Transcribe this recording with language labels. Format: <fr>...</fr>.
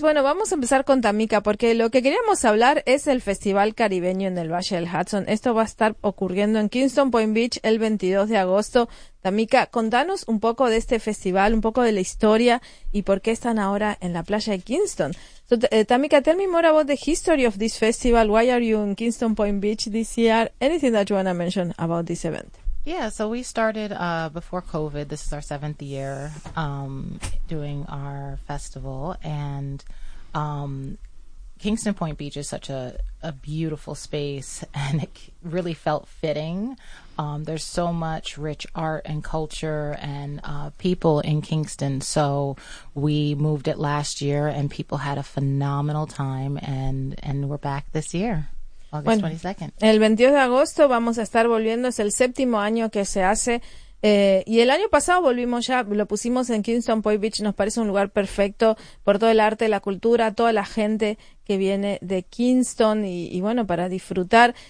<es>Bueno, vamos a empezar con Tamika, porque lo que queríamos hablar es el Festival Caribeño en el Valle del Hudson. Esto va a estar ocurriendo en Kingston Point Beach el 22 de agosto. Tamika, contanos un poco de este festival, un poco de la historia y por qué están ahora en la playa de Kingston.</es> <en>So, Tamika, tell me more about the history of this festival. Why are you in Kingston Point Beach this year? Anything that you want to mention about this event? Yeah, so we started before COVID. This is our seventh year doing our festival. And Kingston Point Beach is such a beautiful space, and it really felt fitting. There's so much rich art and culture and people in Kingston. So we moved it last year, and people had a phenomenal time, and we're back this year. August 22nd.</en> <es>Bueno, el 22 de agosto vamos a estar volviendo, es el séptimo año que se hace, y el año pasado volvimos ya, lo pusimos en Kingston Point Beach, nos parece un lugar perfecto por todo el arte, la cultura, toda la gente que viene de Kingston y bueno, para disfrutar.</es>